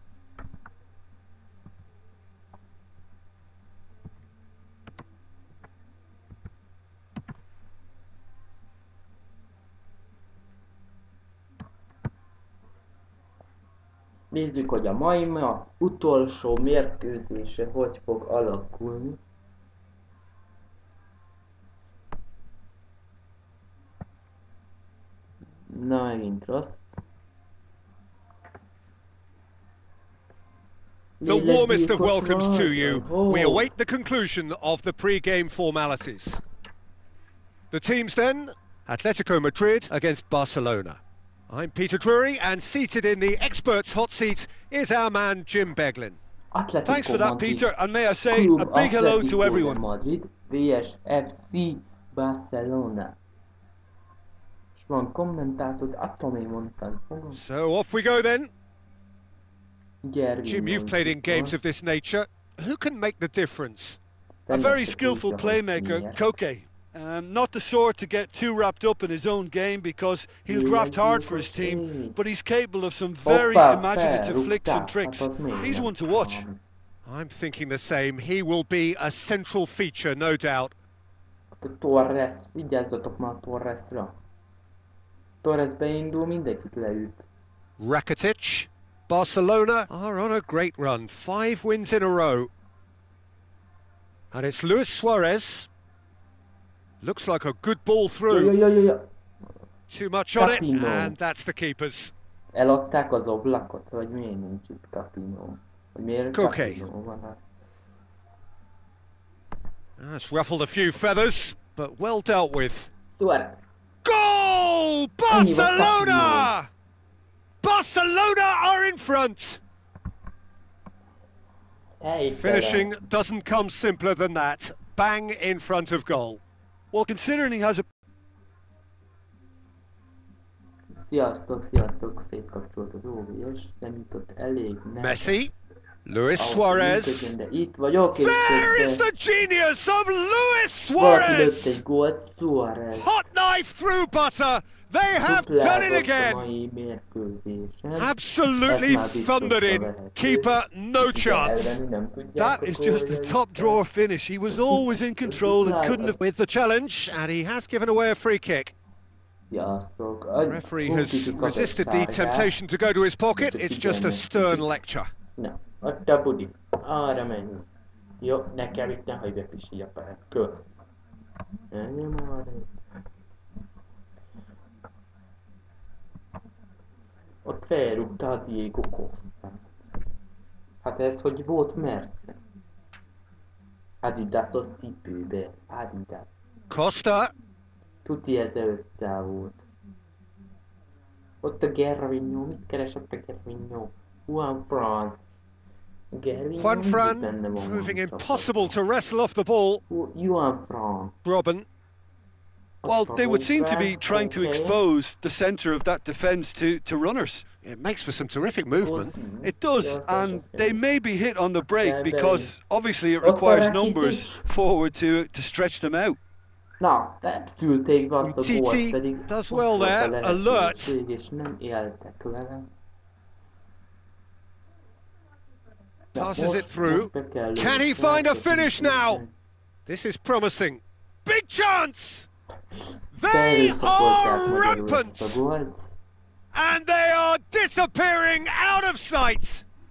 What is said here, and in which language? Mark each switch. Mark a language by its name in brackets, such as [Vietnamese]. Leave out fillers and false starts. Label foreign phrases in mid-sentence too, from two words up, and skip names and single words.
[Hungarian] Nézzük, hogy a mai utolsó mérkőzése hogy fog alakulni. Na, megint rossz. [English] The warmest of welcomes to you. We await the conclusion of the pre-game formalities. The teams then, Atletico Madrid against Barcelona. I'm Peter Drury, and seated in the experts' hot seat is our man Jim Beglin. Thanks for that, Peter, and may I say a big hello to everyone. Madrid vs FC Barcelona. [Hungarian] És van kommentátor, attól még mondtam. [English] So off we go then. Gerwin, Jim, you've played in games of this nature. Who can make the difference? A very skillful playmaker, Koke. Not the sort to get too wrapped up in his own game because he'll graft hard for his team, but he's capable of some very imaginative flicks and tricks. He's one to watch. I'm thinking the same. He will be a central feature, no doubt. [Hungarian] Torres, vigyázzatok már Torresra. Torres beindul, mindenkit leüt. [English] Rakitic. Barcelona are on a great run. 5 wins in a row. And it's Luis Suarez. Looks like a good ball through. Too much on it, and that's the keepers. [Hungarian] Eladták az oblakot, vagy miért nincs itt Capino? Vagy miért Capino van? [English] That's ruffled a few feathers, but well dealt with. Suarez. Goal! Barcelona! Barcelona are in front! Finishing doesn't come simpler than that. Bang in front of goal. Well, considering he has a... [Hungarian] Sziasztok, szétkapcsolt az OBS, nem jutott elég. [English] Messi, Luis Suarez. [Hungarian] Itt vagyok, [English] There is the genius of Luis Suarez! [Hungarian] Egy gólt, [English] Suarez. Hot knife through butter. They have done it again. Absolutely thundered in. Keeper, no chance. That is just a top drawer finish. He was always in control and couldn't have... With the challenge, and he has given away a free kick. The referee has resisted the temptation to go to his pocket. It's just a stern lecture. [Hungarian] Na, ott a budi. Arra menjünk. Jó, nekem itt ne hagyj bepisi a pályát. Kösz. Menjem arra. Ott felrúgta a Diego Costa. Hát ez hogy volt Merce? Adidasos cipőbe. Adidas. Costa. Tuti 1500 volt. Ott a Gervinho. Mit keres ott a Gervinho? [English] Juan Fran. Juan Fran proving impossible to wrestle off the ball. Juan Fran. Robin. Well, they would seem to be trying to expose the centre of that defence to runners. It makes for some terrific movement. It does, and they may be hit on the break because obviously it requires numbers forward to stretch them out. [Hungarian] Na, szülték be azt a gólt, pedig [English] does well there, alert. [Hungarian] És nem éltek vele. [English] Passes it through. Can he find a finish now? This is promising. Big chance! They are rampant! And they are disappearing out of sight!